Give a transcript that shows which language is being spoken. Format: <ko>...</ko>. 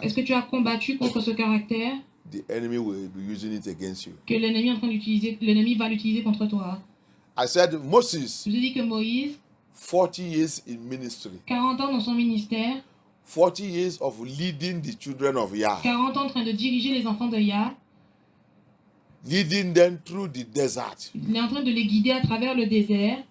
<fr>Est-ce que tu as combattu contre ce caractère?</fr> <en>The enemy will be using it against you.</en> <fr>Que l'ennemi est en train d'utiliser, l'ennemi va l'utiliser contre toi.</fr> <en>I said, Moses,</en> <fr>Je vous ai dit que Moïse,</fr> <en>40 years in ministry,</en> <fr>40 ans dans son ministère,</fr> <en>40 years of leading the children of Yah,</en> <fr>40 ans en train de diriger les enfants de Yah,</fr> <en>leading them through the desert,</en> <fr>il est en train de les guider à travers le désert,</fr>